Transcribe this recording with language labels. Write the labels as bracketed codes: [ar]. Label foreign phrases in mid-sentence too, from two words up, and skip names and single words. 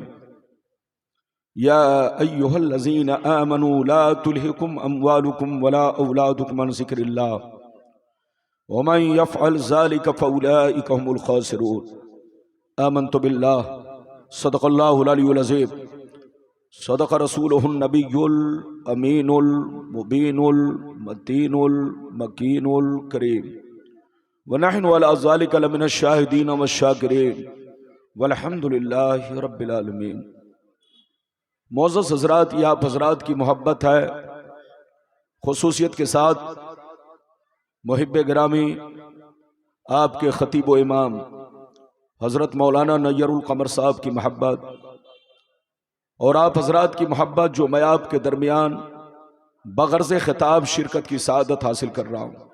[ar] يا أيها الذين آمنوا لا تلهكم أموالكم ولا أولادكم عن ذكر الله ومن يفعل ذلك فأولئك هم الخاسرون. آمنت بالله، صدق الله العلي العظيم, صدق رسوله النبي الأمين المبين المتين المكين الكريم ونحن على ذلك لمن الشاهدين وشاكرين والحمد لله رب العالمين. [ur] معزز حضرات، یہ آپ حضرات کی محبت ہے، خصوصیت کے ساتھ محب گرامی آپ کے خطیب و امام حضرت مولانا نیر القمر صاحب کی محبت، اور آپ حضرات کی محبت جو میں آپ کے درمیان بغرض خطاب شرکت کی سعادت حاصل کر رہا ہوں.